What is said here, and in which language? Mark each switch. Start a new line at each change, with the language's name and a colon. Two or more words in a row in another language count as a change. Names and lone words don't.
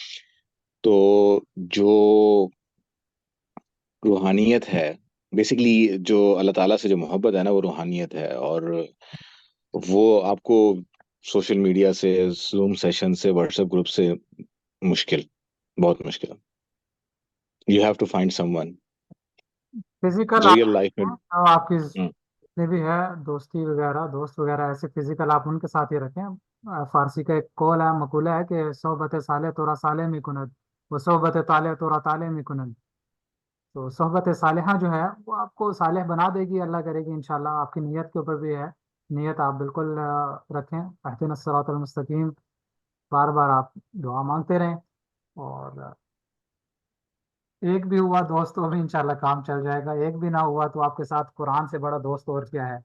Urdu: تو جو روحانیت ہے بیسیکلی, جو اللہ تعالیٰ سے جو محبت ہے نا وہ روحانیت ہے, اور وہ آپ کو
English: social media
Urdu: سے,
English: Zoom session
Urdu: سے,
English: WhatsApp group
Urdu: سے بہت مشکل.
English: you have to find someone
Urdu: فزیکل آپ
English: real life
Urdu: میں. آپ کی جتنے بھی ہے دوستی وغیرہ, دوست وغیرہ ایسے فزیکل آپ ان کے ساتھ ہی رکھیں. فارسی کا ایک قول ہے, مقولہ ہے کہ
Persian: صحبت صالح تورا صالح می کند وہ صحبت طالح تورا طالح می کند.
Urdu: تو صحبت صالحہ جو ہے وہ آپ کو صالح بنا دے گی, اللہ کرے گی انشاءاللہ. آپ کی نیت کے اوپر بھی ہے, نیت آپ بالکل رکھیں.
Arabic: اہدنا الصراط المستقیم,
Urdu: بار بار آپ دعا مانگتے رہیں، اور ایک بھی ہوا دوست تو بھی انشاءاللہ کام چل جائے گا، ایک بھی نہ ہوا تو آپ کے ساتھ قرآن سے بڑا دوست اور کیا ہے۔